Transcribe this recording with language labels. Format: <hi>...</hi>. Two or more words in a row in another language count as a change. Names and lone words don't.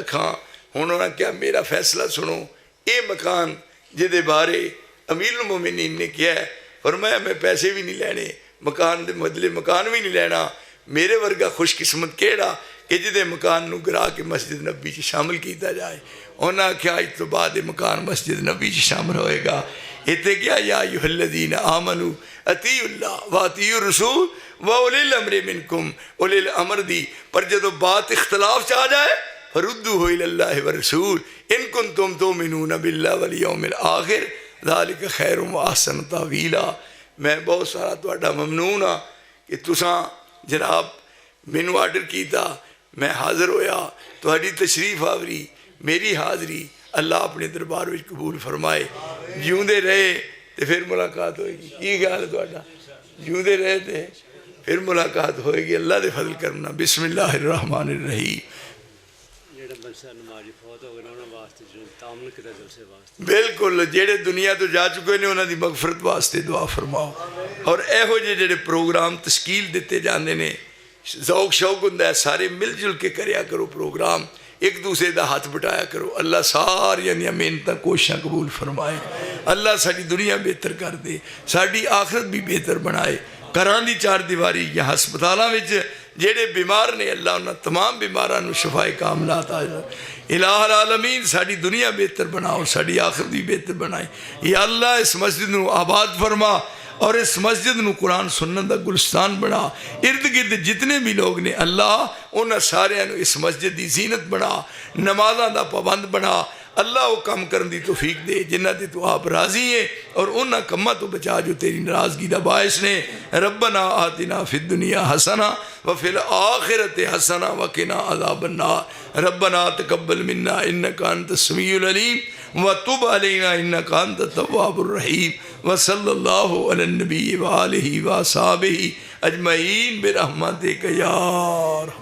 <pa>خاں ہن انہوں نے کیا میرا فیصلہ سنو، یہ مکان جیہدے بارے امیرالمومنین نے کیا ہے، فرمایا میں پیسے بھی نہیں لینے، مکان کے بدلے مکان بھی نہیں لینا. میرے ورگا خوش قسمت کیہڑا کہ جیدے مکان نوں گرا کے مسجد نبی چ شامل کیا جائے. انہیں آکھیا اج تو بعد یہ مکان مسجد نبی چ شامل ہوئےگا. ایتھے کیا</pa> <ar>يا أيها الذين آمنوا أطيعوا الله وأطيعوا الرسول وأولي الأمر منكم, أولي الأمر दी।</ar> <pa>پر جدوں بات اختلاف چ آ جائے</pa> <ar>فردوه إلى الله والرسول إن كنتم تؤمنون بالله واليوم الآخر ذلك خير وأحسن تأويلا.</ar> <pa>میں بہت سارا تہاڈا ممنون ہاں کہ تساں جناب مینوں آرڈر کیا، میں حاضر ہویا، تہاڈی تشریف آوری، میری حاضری اللہ اپنے دربار میں قبول فرمائے. جیوندے رہے تو فیر ملاقات ہوئےگی. کی خیال ہے تہاڈا? جیوندے رہے تو فیر ملاقات ہوئےگی. اللہ دے فضل کرنا.</pa> <ar>بسم الله الرحمن الرحيم.</ar> <pa>بالکل جیہڑے دنیا تو جا چکے ہیں انہوں نے مغفرت واسطے دعا فرماؤ. اور یہو جے پروگرام تشکیل دتے جاتے ہیں، ذوق شوق ہوندا ہے، سارے مل جل کے کریا کرو پروگرام، ایک دوسرے کا ہاتھ بٹایا کرو. اللہ ساریا دی محنت کوششاں قبول فرمائے۔ اللہ ساڈی دنیا بہتر کر دے، ساڈی آخرت بھی بہتر بنائے. گھراں دی چار دیواری یا ہسپتالوں میں جیہڑے بیمار نے اللہ انہوں نے تمام بیماراں نوں شفائے کاملات آ جائے.</pa> <ar>إله العالمين</ar> <pa>ساڈی دنیا بہتر بناؤ، ساڈی آخرت بھی بہتر بنائے.</pa> <ar>يا الله</ar> <pa>اس مسجد نوں آباد فرما اور اس مسجد نوں قرآن سنت دا گلستان بنا. ارد گرد جتنے بھی لوگ نے اللہ انہوں نے ساریاں نوں اس مسجد کی زینت بنا، نمازاں دا پابند بنا. اللہ وہ کام کرنے کی توفیق دے جنہاں تے تو آپ راضی ہے اور انہاں کماں تو بچا جو تیری ناراضگی دا باعث نے.</pa> <ar>ربنا آتنا في الدنيا حسنة وفي الآخرة حسنة وقنا عذاب النار. ربنا تقبل منا إنك أنت السميع العليم وتب علينا إنك أنت التواب الرحيم. وصلى الله على النبي وآله وأصحابه أجمعين برحمتك يا</ar>